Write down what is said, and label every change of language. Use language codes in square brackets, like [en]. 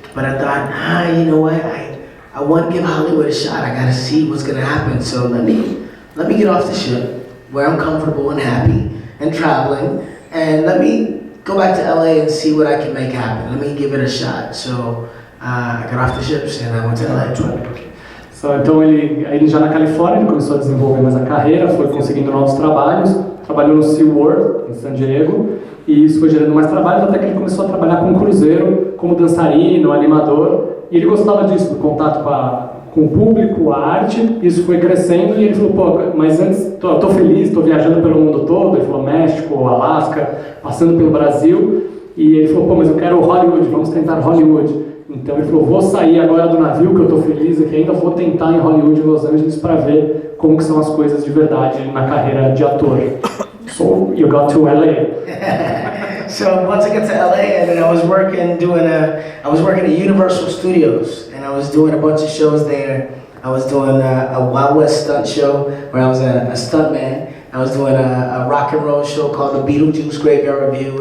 [en] But I thought, you know what, I want to give Hollywood a shot. I gotta see what's gonna happen. So let me get off the ship where I'm comfortable and happy and traveling, and let me go back to LA and see what I can make happen. Let me give it a shot. So I got off the ships and I went to LA. [pt] So, então ele já na Califórnia, ele começou a desenvolver mais a carreira, foi conseguindo novos trabalhos, trabalhou no SeaWorld, em San Diego, e isso foi gerando mais trabalhos, até que ele começou a trabalhar com cruzeiro, como dançarino, animador, e ele gostava disso, do contato com o público, a arte, isso foi crescendo, e ele falou, mas antes, tô feliz, tô viajando pelo mundo todo, ele falou México, Alasca, passando pelo Brasil, e ele falou, mas eu quero Hollywood, vamos tentar Hollywood. Então ele falou, vou sair agora do navio, que eu tô feliz aqui, ainda vou tentar em Hollywood, em Los Angeles, para ver como que são as coisas de verdade na carreira de ator. [en] So you got to LA. So once I got to LA, and then I was working at Universal Studios, and I was doing a bunch of shows there. I was doing a Wild West stunt show where I was a stunt man. I was doing a rock and roll show called the Beetlejuice Graveyard Review.